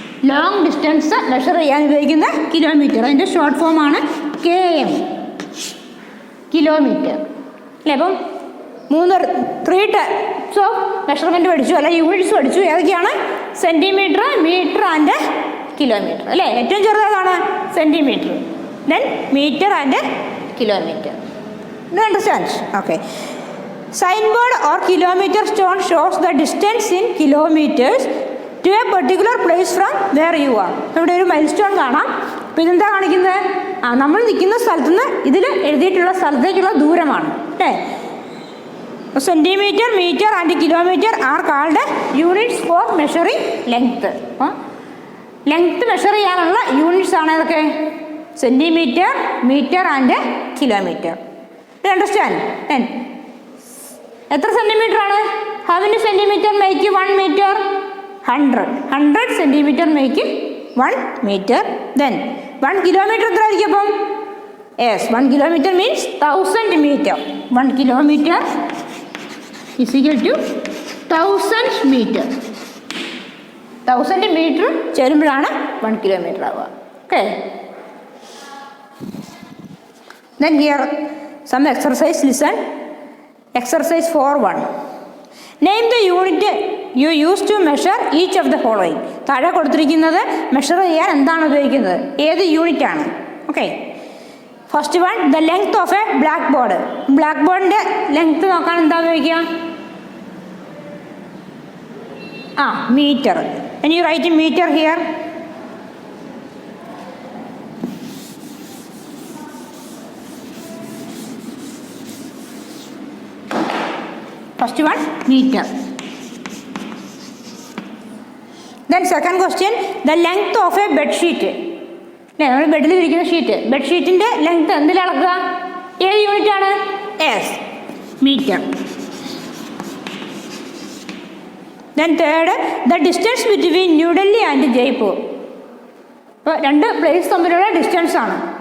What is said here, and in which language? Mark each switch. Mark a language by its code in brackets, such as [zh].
[ml] Long distance measure ചെയ്യാൻ ഉപയോഗിക്കുന്ന kilometre. അതിൻ്റെ ഷോർട്ട് ഫോമാണ് km കിലോമീറ്റർ അല്ലേ. അപ്പം 3 ടൈപ്സ് ഓഫ് മെഷർമെൻറ്റ് പഠിച്ചു അല്ലെ യൂണിറ്റ്സ് പഠിച്ചു. ഏതൊക്കെയാണ് സെൻറ്റിമീറ്റർ മീറ്റർ ആൻഡ് കിലോമീറ്റർ അല്ലേ. ഏറ്റവും ചെറുതാണ് centimetre, then metre and kilometre. [en] Do you understand? Okay. Signboard or kilometer stone shows the distance in kilometers to a particular place from where you are. [ml] ഇവിടെ ഒരു mile stone കാണാം. അപ്പോൾ ഇതെന്താ കാണിക്കുന്നത് നമ്മൾ നിൽക്കുന്ന സ്ഥലത്തു നിന്ന് ഇതിൽ എഴുതിയിട്ടുള്ള സ്ഥലത്തേക്കുള്ള ദൂരമാണ് അല്ലേ. [en] Centimetre metre and kilometre are called units for measuring length. [ml] Length measure ചെയ്യാനുള്ള യൂണിറ്റ്സ് ആണ് ഏതൊക്കെ centimetre metre and kilometre. Understand. എത്ര സെൻറ്റിമീറ്റർ ആണ് [en] How many centimetre make 1 metre 100 centimetre make 1 metre. [ml] Then 1 kilometre എത്ര ആയിരിക്കും അപ്പം [en] 1 kilometre means 1000 metre. 1 kilometre is equal to 1000 metre. [ml] 1000 metre ചേരുമ്പോഴാണ് 1 kilometre ആവുക. Okay. [en] Then here some exercise. Listen. Exercise 4.1. Name the unit you use to measure each of the following. [ml] താഴെ കൊടുത്തിരിക്കുന്നത് measure ചെയ്യാൻ എന്താണ് ഉപയോഗിക്കുന്നത് ഏത് യൂണിറ്റ് ആണ്. Okay. [en] First one the length of a black board. [ml] Black ബോർഡിൻ്റെ length നോക്കാൻ എന്താ ഉപയോഗിക്കുക metre. [en] and you write in meter here. First one meter. Then second question, the length of a bed sheet. [ml] അല്ലേ? നമ്മൾ ബെഡിൽ വിരിക്കുന്ന sheet, ബെഡ്ഷീറ്റിൻ്റെ length എന്തിൽ അളക്കുക? ഏത് യൂണിറ്റ് ആണ്? [en] Yes, metre. Then third, the distance between New Delhi and Jaipur. [ml] ഇപ്പോൾ രണ്ട് പ്ലേസ് തമ്മിലുള്ള ഡിസ്റ്റൻസ് ആണ്.